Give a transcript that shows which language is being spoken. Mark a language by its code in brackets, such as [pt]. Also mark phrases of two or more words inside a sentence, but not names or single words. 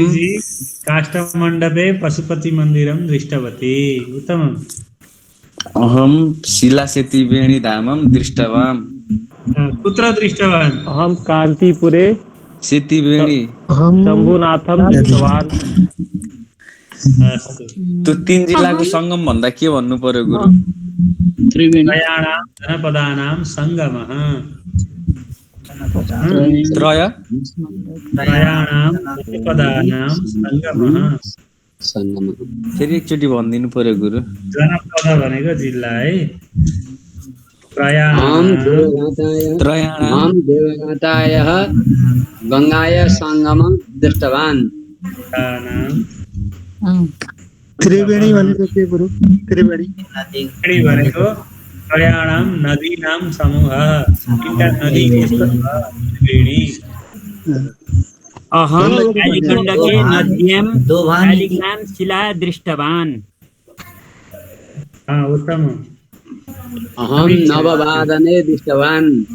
[sa] काष्ठमण्डपे पशुपति मन्दिरं दृष्टवती। उत्तमम्। अहम शिलासेतुवेणी धामं दृष्टवान्। कुत्र दृष्टवान्? अहम कान्तिपुरे सेतुवेणी शम्भुनाथं दृष्टवान्। [ne] त्यो 3 जिल्लाको संगम भन्दा के भन्नु पर्यो गुरु? [sa] त्रयाणां जनपदानां संगमः। त्रयाणां जनपदानां संगमः। [ne] फेरि एकचोटि भनिदिनु पर्यो गुरु। जनपद भनेको जिल्ला है। [sa] त्रयाणां देवनाथायः गङ्गाय संगमं दृष्टवान्। [ne] त्रिवेणी भनेको के गुरु? त्रिवेणी [sa] भनेको त्रयाणां नदीनां समूहः। नदी त्रिवेणी। अहम कालीगण्डके नद्यां शालिग्राम शिला दृष्टवान्। उत्तमम्। अहं नववादने दृष्टवान्।